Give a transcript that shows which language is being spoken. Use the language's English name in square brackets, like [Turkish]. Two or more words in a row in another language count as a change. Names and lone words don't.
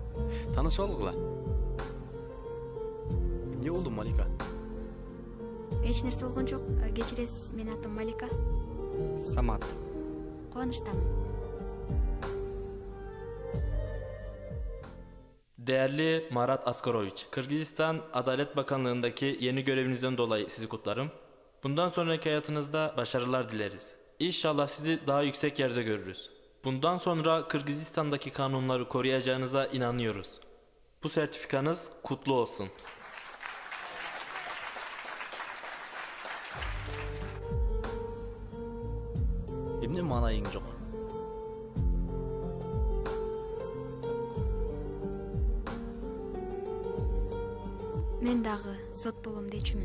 [Kyrgyz] Танышып алғыла. Не болды, Малика? Эч эч нерсе болгон жок. Кечиресиз, менин атым Малика. Самат. Кубанычтамын. [Turkish] Değerli Marat Askaroviç, Kırgızistan Adalet Bakanlığındaki yeni görevinizden dolayı sizi kutlarım. Bundan sonraki hayatınızda başarılar dileriz. İnşallah sizi daha yüksek yerde görürüz. Bundan sonra Kırgızistan'daki kanunları koruyacağınıza inanıyoruz. Bu sertifikanız kutlu olsun. [Kyrgyz] Эмне маанайың жок? Мен дагы сот болом дечүмүн.